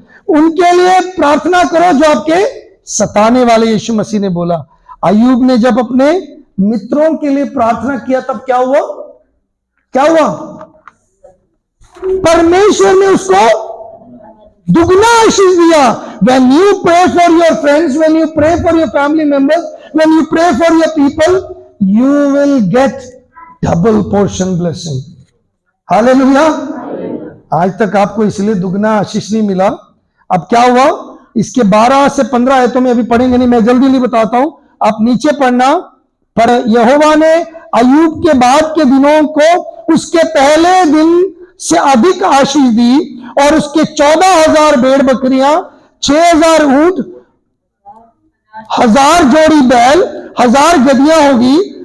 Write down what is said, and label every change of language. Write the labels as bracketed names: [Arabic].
[Hindi] उनके लिए प्रार्थना करो जो आपके सताने वाले। यीशु मसीह ने बोला। अय्यूब ने जब अपने मित्रों के लिए प्रार्थना किया तब क्या हुआ? क्या हुआ? परमेश्वर ने उसको दुगना आशीष दिया। [English] When you pray for your friends, when you pray for your family members, when you pray for your people, you will get double portion blessing. [Hindi] Hallelujah. आज तक आपको इसलिए दुगना आशीष नहीं मिला। अब क्या हुआ? इसके 12 से 15 आयतों में अभी पढ़ेंगे नहीं, मैं जल्दी नहीं बताता हूं, आप नीचे पढ़ना। पर यहोवा ने अय्यूब के बाद के दिनों को उसके पहले दिन से अधिक आशीष दी और उसके 14,000 भेड़ बकरियां, 6,000 ऊंट, 1,000 जोड़ी बैल, 1,000 गदहियां होगी।